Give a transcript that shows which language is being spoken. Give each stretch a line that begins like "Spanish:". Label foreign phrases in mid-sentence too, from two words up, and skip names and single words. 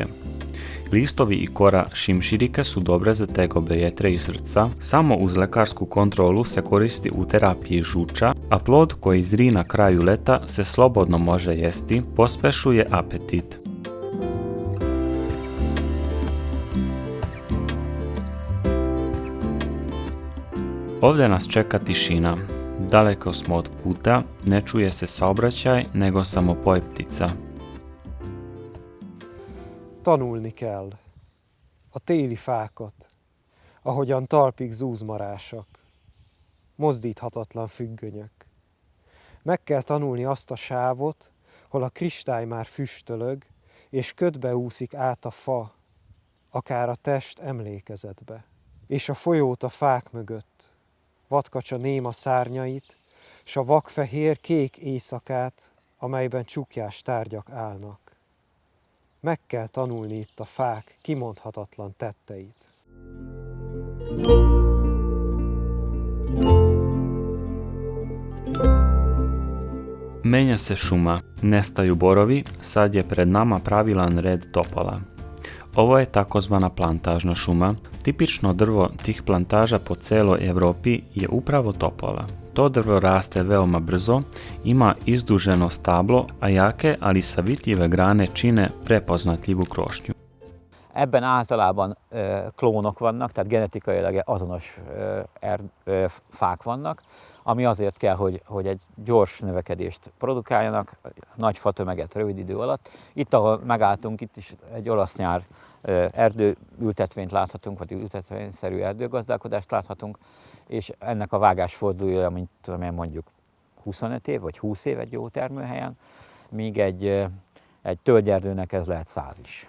Serbian: Listovi i kora šimširike su dobre za tegobe jetre i srca, samo uz lekarsku kontrolu se koristi u terapiji žuča, a plod koji zri na kraju leta se slobodno može jesti, pospešuje apetit. Ovdje nas čeka tišina. Daleko smo od puta, ne čuje se saobraćaj, nego samo poj ptica.
Hungarian: Tanulni kell a téli fákat, ahogyan talpig zúzmarásak, mozdíthatatlan függönyök. Meg kell tanulni azt a sávot, hol a kristály már füstölög, és ködbe úszik át a fa, akár a test emlékezetbe. És a folyót a fák mögött, vadkacsa néma szárnyait, s a vakfehér kék éjszakát, amelyben csukjás tárgyak állnak. Meg kell tanulni itt a fák kimondhatatlan tetteit.
Serbian: Menja se šuma, nestaju borovi, sad je pred nama pravilan red topola. Ovo je takozvana plantažna šuma. Tipično drvo tih plantaža po celoj Evropi je upravo topola. To drvo raste veoma brzo, ima izduženo stablo, a jake, ali savitljive grane čine prepoznatljivu krošnju.
Hungarian: Ebben általában klónok vannak, tehát genetikailag azonos fák vannak, ami azért kell, hogy egy gyors növekedést produkáljanak, nagy fatömeget rövid idő alatt. Itt, ahol megálltunk, itt is egy olasz nyár erdőültetvényt láthatunk, vagy ültetvényszerű erdőgazdálkodást láthatunk, és ennek a vágásfordulója, mint tudom én, mondjuk 25 év, vagy 20 év egy jó termőhelyen, míg egy tölgyerdőnek ez lehet 100 is.